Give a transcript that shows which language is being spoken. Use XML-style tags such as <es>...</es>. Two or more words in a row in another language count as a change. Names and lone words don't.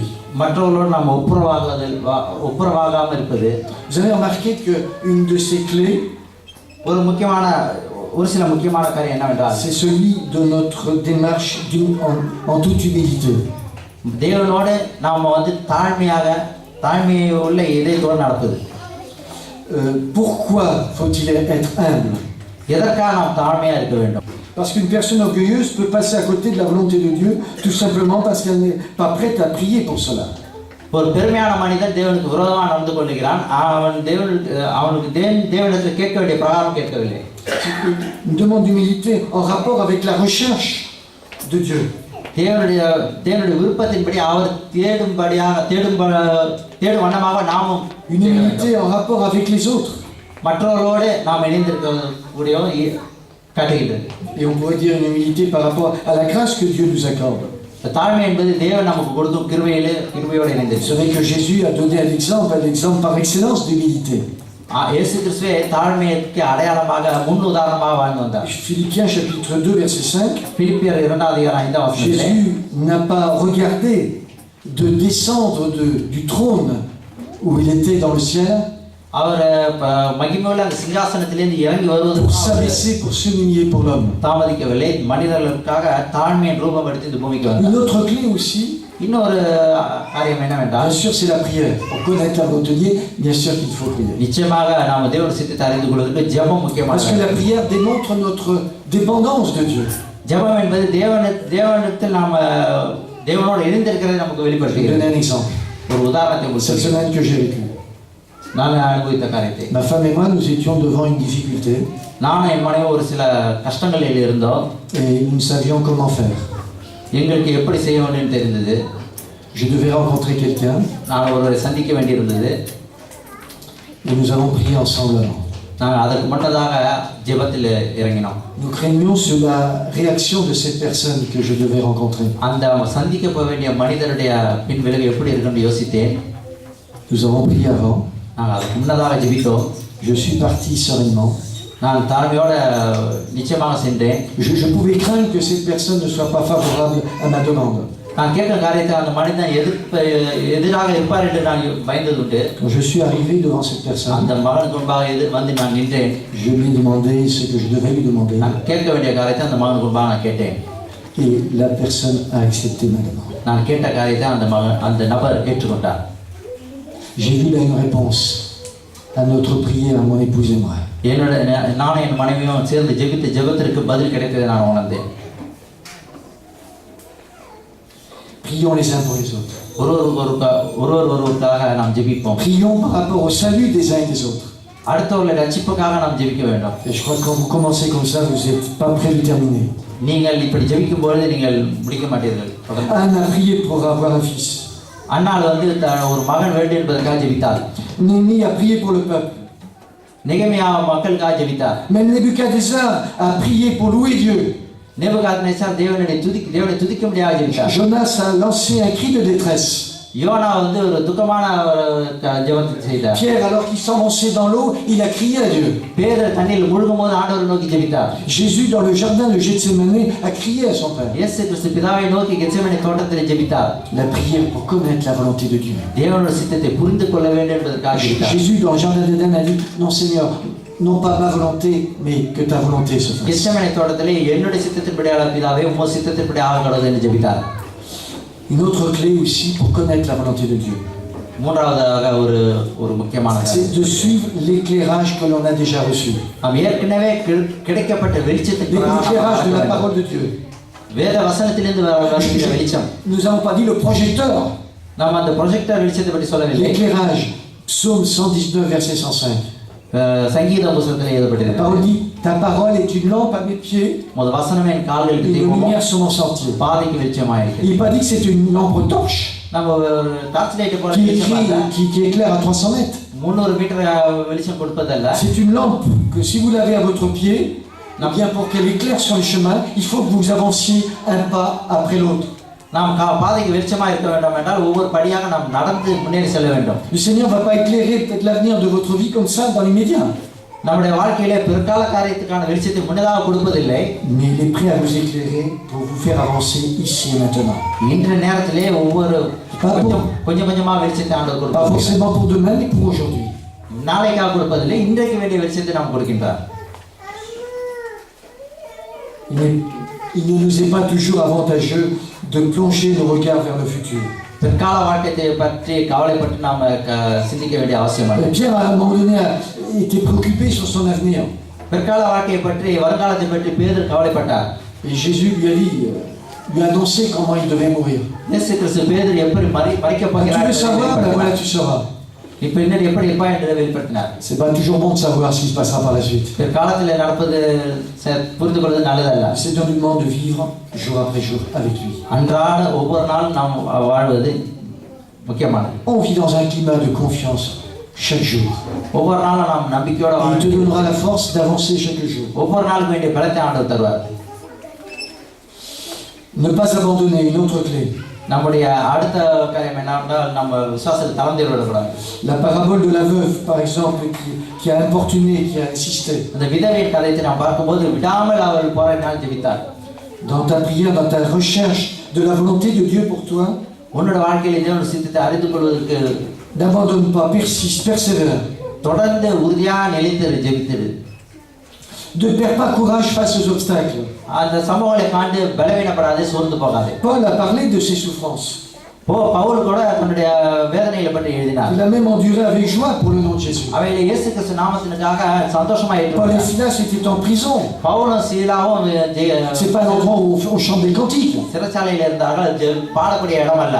<ta>மற்றவர்களோடு நாம் ஒப்புரவாகாமல் இருப்பது.</ta> <fr>Vous avez remarqué que une de ces clés,</fr> <ta>ஒரு சில முக்கியமான காரியம் என்னவென்றால்,</ta> <fr>c'est celui de notre démarche en toute humilité.</fr> <ta>தேவனோடு நாம் தாழ்மையை உள்ள இதயத்தோடு நடப்பது.</ta> <fr>Pourquoi faut-il être humble?</fr> <ta>எதற்காக நாம் தாழ்மையா இருக்க வேண்டும்?</ta> <fr>Parce qu'une personne orgueilleuse peut passer à côté de la volonté de Dieu tout simplement parce qu'elle n'est pas prête à prier pour cela.</fr> <ta>ஒரு பெருமையான மனிதன் தேவனுக்கு விரோதமாக நடந்து கொள்கிறான். அவனுக்கு தேவனிடத்தில் கேட்க வேண்டிய பிரகாரம் கேட்கவில்லை.</ta> <fr>Une demande d'humilité en rapport avec la recherche de Dieu.</fr> <ta>தேவனுடைய விருப்பத்தின்படி அவர் தேடும் வண்ணமாக நாமும்.</ta> <fr>Une humilité en rapport avec les autres.</fr> <ta>மற்றவர்களோடு நாம் இணைந்திருக்கக்கூடியவும் காட்டுகின்றது.</ta> <fr>Et on pourrait dire une humilité par rapport à la grâce que Dieu nous accorde.</fr> <ta>தாழ்மை என்பது தேவன் நமக்கு கொடுக்கும் கிருபையோடு இணைந்தது.</ta> <fr>C'est vrai que Jésus a donné l'exemple par excellence d'humilité.</fr> <ta>இயேசு கிறிஸ்துவே தாழ்மைக்கு அடையாளமாக முன் உதாரணமாக வாழ்ந்து வந்தார்.</ta> <fr>Philippiens chapitre 2 verset 5.</fr> <ta>பிலிப்பியர் 2:5</ta> <fr>Jésus n'a pas regardé de descendre du trône où il était dans le ciel</fr> <ta>அவர் மகிமையுள்ள அந்த சிங்காசனத்திலிருந்து இறங்கி</ta> <fr>pour</fr> <ta>வருவதற்கு</ta> <fr>s'abaisser, pour s'humilier pour l'homme.</fr> <ta>தாமதிக்கவில்லை. மனிதர்களுக்காக தாழ்மையின் ரூபம் எடுத்து இந்த பூமிக்கு வந்தார்.</ta> <fr>Une autre clé aussi,</fr> <ta>இன்னொரு காரியம் என்னவென்றால்,</ta> <fr>bien sûr, c'est la prière. Pour connaître la volonté de Dieu, bien sûr qu'il faut prier.</fr> <ta>நிச்சயமாக நாம் தேவனுடைய சித்தத்தை அறிந்து கொள்வதற்கு ஜெபம்</ta> <fr>Parce que</fr> <ta>முக்கியமானது.</ta> <fr>la prière démontre notre dépendance de Dieu.</fr> <ta>ஜெபம் என்பது தேவனிடத்தில் நாம் தேவனோடு இணைந்திருக்கிறதை நமக்கு</ta> <fr>Je vais</fr> <ta>வெளிப்படுத்துகிறது.</ta> <fr>donner un exemple.</fr> <ta>ஒரு உதாரணத்தை</ta> <fr>Cette</fr> <ta>கொடுத்து</ta> <fr>semaine que j'ai vécu.</fr> <ta>நான் அனுபவித்த காரியத்தை,</ta> <fr>Ma femme et moi, nous étions devant une difficulté</fr> <ta>நானும் என் மனைவி ஒரு சில கஷ்டங்களில் இருந்தோம்.</ta> <fr>et nous ne savions comment faire.</fr> <ta>எங்களுக்கு எப்படி செய்ய வேண்டும் தெரிந்தது.</ta> <fr>Je devais rencontrer quelqu'un</fr> <ta>நான் ஒருவரை சந்திக்க வேண்டியிருந்தது.</ta> <fr>et nous avons prié ensemble avant.</fr> <ta>நாங்கள் அதற்கு முன்னதாக ஜெபத்தில் இறங்கினோம்.</ta> <fr>Nous craignions sur la réaction de cette personne que je devais rencontrer.</fr> <ta>அந்த சந்திக்க போக வேண்டிய மனிதனுடைய பின் விளைவு எப்படி இருக்குன்னு யோசித்தேன்.</ta> <fr>Nous avons prié avant.</fr> <ta>நாங்கள் அதுக்கு முன்னதாக ஜெபித்தோம்.</ta> <fr>Je suis parti sereinement.</fr> <ta>நான் தாழ்மையோட நிச்சயமாக சென்றேன்.</ta> <fr>Je pouvais craindre que cette personne ne soit pas favorable à ma demande.</fr> <ta>நான் கேட்கும் காரியத்தை அந்த மனிதன் எதிராக இருப்பார் என்று நான் பயந்தது உண்டு.</ta> <fr>Quand je suis arrivé devant cette personne,</fr> <ta>அந்த மகனுக்கு முன்பாக வந்து நான் நின்றேன்.</ta> <fr>je lui ai demandé ce que je devais lui demander</fr> <ta>நான் கேட்க வேண்டிய காரியத்தை அந்த மகனுக்கு முன்பாக நான் கேட்டேன்.</ta> <fr>et la personne a accepté ma demande.</fr> <ta>நான் கேட்ட காரியத்தை அந்த நபர் ஏற்றுக்கொண்டார்.</ta> <fr>J'ai vu là une réponse à notre prière, à mon épouse et moi.</fr> <ta>நானும் என் மனைவியும் சேர்ந்து ஜெபத்திற்கு பதில் கிடைத்ததை நான் உணர்ந்தேன்.</ta> <fr>Prions les uns pour les autres.</fr> <ta>ஒருவருக்காக நாம் ஜெபிப்போம்.</ta> <fr>Prions par rapport au salut des uns et des autres.</fr> <ta>அடுத்தவர்களுடைய ரட்சிப்புக்காக நாம் ஜெபிக்க வேண்டும்.</ta> <fr>Et je crois que quand vous commencez comme ça, vous n'êtes pas prêt de terminer.</fr> <ta>நீங்கள் இப்படி ஜெபிக்கும் பொழுது நீங்கள் முடிக்க மாட்டீர்கள்.</ta> <fr>Anne a prié pour avoir un fils.</fr> <ta>அன்னாள் வந்து ஒரு மகன் வேண்டும் என்பதற்காக ஜெபித்தார்.</ta> <fr>Néhémie a prié pour le peuple.</fr> <ta>நெகேமியா மக்களுக்காக ஜெபித்தார்.</ta> <fr>Même Nebuchadnezzar a prié pour louer Dieu.</fr> <ta>நேபுகாத்நேச்சார் தேவனை துதிக்க முடியாது ஜெபித்தார்.</ta> <fr>Jonas a lancé un cri de détresse.</fr> <ta>யோனா வந்து ஒரு துக்கமான ஜெபத்தை செய்தார்.</ta> <fr>Pierre, alors qu'il s'enfonçait dans l'eau, il a crié à Dieu.</fr> <ta>பேதுரு தண்ணீரில் முழுகும்போது ஆண்டவரை நோக்கி ஜெபித்தார்.</ta> <fr>Jésus, dans le jardin de Gethsémané, a crié à son Père.</fr> <ta>இயேசு கிறிஸ்து பிதாவை நோக்கி கெத்செமனே தோட்டத்தில் ஜெபித்தார்.</ta> <fr>La prière pour connaître la volonté de Dieu.</fr> <ta>தேவனுடைய சித்தத்தை புரிந்து கொள்ள வேண்டும் என்பதற்காக ஜெபித்தார்.</ta> <fr>Jésus, dans le jardin d'Éden, a dit, non Seigneur, non pas ma volonté, mais que ta volonté se fasse.</fr> <ta>கெத்செமனே தோட்டத்திலே என்னுடைய சித்தத்தின்படியாக பிதாவே உம்முடைய சித்தத்தின்படி ஆகக்கூடாது என்று ஜெபித்தார்.</ta> <fr>Une autre clé aussi pour connaître la volonté de Dieu,</fr> <ta>மூன்றாவதாக ஒரு முக்கியமான</ta> <fr>c'est de suivre l'éclairage que l'on a déjà reçu.</fr> <ta>நாம் ஏற்கனவே கிடைக்கப்பட்ட வெளிச்சத்துக்கு</ta> <fr>L'éclairage de la parole de Dieu.</fr> <ta>வேத வசனத்திலிருந்து வருகிற வெளிச்சம்.</ta> <fr>Nous n'avons pas dit le projecteur.</fr> <ta>நாம் அந்த ப்ரொஜெக்டர் வெளிச்சத்தை பற்றி சொல்லவில்லை.</ta> <fr>L'éclairage, psaume 119, verset 105.</fr> <ta>சங்கீத புத்தகத்தில்</ta> <fr>La</fr> <ta>எழுதப்பட்டிருக்கிறது.</ta> <fr>parole dit, ta parole est une lampe à mes pieds,</fr> <ta>முதல் வசனம் என் கால்களுக்கு</ta> <fr>une</fr> <ta>தீபமும்</ta> <fr>lumière sur mon sentier.</fr> <ta>பாதைக்கு வெளிச்சமாக இருக்கிறது.</ta> <fr>Il n'est pas dit que c'est une lampe torche</fr> <ta>நம்ம ஒரு</ta> <en>torch light</en> <ta>போல</ta> <fr>qui éclaire à 300 mètres.</fr> <ta>300 மீட்டர் வெளிச்சம் கொடுப்பதல்ல.</ta> <fr>C'est une lampe que si vous l'avez à votre pied, eh bien pour qu'elle éclaire sur le chemin, il faut que vous avanciez un pas après l'autre.</fr> <ta>நாம் பாதைக்கு வெளிச்சமாக இருக்க வேண்டும் என்றால் ஒவ்வொரு படியாக நாம் நடந்து முன்னேறி செல்ல வேண்டும்.</ta> <fr>Le Seigneur ne va pas éclairer peut-être l'avenir de votre vie comme ça dans l'immédiat.</fr> <ta>நம்முடைய வாழ்க்கையிலே பிற்கால காரியத்துக்கான வெளிச்சத்தை முன்னதாக கொடுப்பதில்லை.</ta> <fr>Mais il est prêt à vous éclairer pour vous faire avancer ici et maintenant.</fr> <ta>இன்றைய நேரத்திலே ஒவ்வொரு கொஞ்சமா வெளிச்சத்தை ஆண்டவர்</ta> <fr>Pas</fr> <ta>கொடுப்பார்.</ta> <fr>forcément pour demain, mais pour aujourd'hui.</fr> <ta>நாளைக்காக கொடுப்பதில்லை, இன்றைக்கு வேண்டிய வெளிச்சத்தை நாம் கொடுக்கின்றார்.</ta> <fr>Il ne nous est pas toujours avantageux de plonger nos regards vers le futur.</fr> <ta>பிற்கால வாழ்க்கையை பற்றி கவலைப்பட்டு நாம் சிந்திக்க வேண்டிய அவசியம் இல்லை.</ta> <fr>Pierre, à un moment donné, était préoccupé sur son avenir.</fr> <ta>பிற்கால வாழ்க்கையை பற்றி வருங்காலத்தை பற்றி பேதுரு கவலைப்பட்டார்.</ta> <fr>Et Jésus lui a dit, lui a annoncé comment il devait mourir.</fr> <ta>இயேசு கிறிஸ்து பேதுரு எப்படி மரிக்கப்</ta> <fr>Tu</fr> <ta>போகிறார்</ta> <fr>veux savoir, ben voilà, tu sauras.</fr> <ta>நீ பின்னர் எப்படி இருப்பாய் என்று வெளிப்படுத்தினார்.</ta> <fr>C'est pas toujours bon de savoir ce qui se passera par la suite.</fr> <ta>பிற்காலத்தில் நடப்பது புரிந்து கொள்வது நல்லதல்ல.</ta> <fr>C'est un moment de vivre jour après jour avec lui.</fr> <ta>அன்றாட ஒவ்வொரு நாளும் நாம் வாழ்வது முக்கியமானது.</ta> <fr>On vit dans un climat de confiance chaque jour.</fr> <ta>ஒவ்வொரு நாளும் நாம் நம்பிக்கையோட</ta> <fr>Et</fr> <ta>வாழ</ta> <fr>il te donnera la force d'avancer chaque jour.</fr> <ta>ஒவ்வொரு நாளுக்கு வேண்டிய பலத்தை ஆண்டவர் தருவார்.</ta> <fr>Ne pas abandonner, une autre clé.</fr> <ta>நம்முடைய அடுத்த காரியம் என்னவென்றால் நம்ம விசுவாசத்தை தளர்ந்து விடக்கூடாது.</ta> <fr>La parabole de la veuve, par exemple, qui a importuné, qui a insisté.</fr> <ta>அந்த விதவையின் கதையை நாம் பார்க்கும்போது விடாமல் அவர் போராடினால் ஜெபித்தார்.</ta> <fr>Dans ta prière, dans ta recherche de la volonté de Dieu pour toi,</fr> <ta>உன்னோட வாழ்க்கையில் தேவனுடைய சித்தத்தை அறிந்து கொள்வதற்கு</ta> <fr>n'abandonne pas, persiste, persévère.</fr> <ta>தொடர்ந்து உறுதியா நிலைத்திரு, ஜெபித்திரு.</ta> <fr>Ne perds pas courage face aux obstacles.</fr> <ta>அந்த சம்பவங்களை காண்டு பலவீனப்படாதே, சோர்ந்து போகாதே.</ta> <fr>Paul a parlé de ses souffrances.</fr> <ta>பவுல் கூட தன்னுடைய வேதனைகளை பற்றி எழுதினார்.</ta> <fr>Il a même enduré avec joie pour le nom de Jésus.</fr> <ta>அவைகளை இயேசு கிறிஸ்து நாமத்திற்காக சந்தோஷமா</ta> <fr>Paul et</fr> <ta>ஏற்றுக்கொண்டார்.</ta> <fr>Silas étaient en prison.</fr> <ta>பவுலும் சீலாவும்</ta> <fr>C'est pas l'endroit où on chante des cantiques.</fr> <ta>சிறைச்சாலையில் இருந்தார்கள். பாடக்கூடிய இடம் அல்ல.</ta>